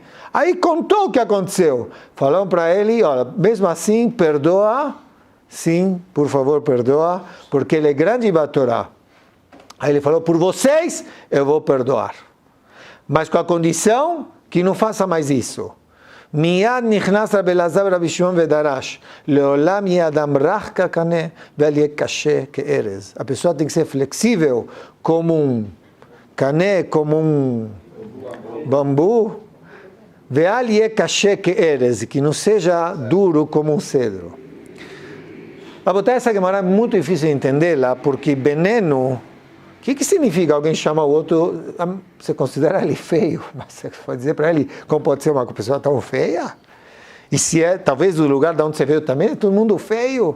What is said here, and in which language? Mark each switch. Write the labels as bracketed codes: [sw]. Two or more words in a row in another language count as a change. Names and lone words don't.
[pt] Aí contou o que aconteceu. Falaram para ele, olha, mesmo assim, perdoa. Sim, por favor, perdoa, porque ele é grande Batorá. Aí ele falou, por vocês, eu vou perdoar. Mas com a condição que não faça mais isso. [he] מיד נכנס רבי אלעזר רבי שמעון ודרש, לעולם יהא אדם רך כקנה, ואל יהא קשה כארז. [pt] A pessoa tem que ser flexível, como um cane, como um bambu, [he] ואל יהא קשה כארז, [pt] que não seja duro como um cedro. A botar essa Gemara é muito difícil de entendê-la, porque veneno, o que significa alguém chama o outro, você considera ele feio, mas você pode dizer para ele como pode ser uma pessoa tão feia? E se é, talvez do lugar de onde você veio também, é todo mundo feio.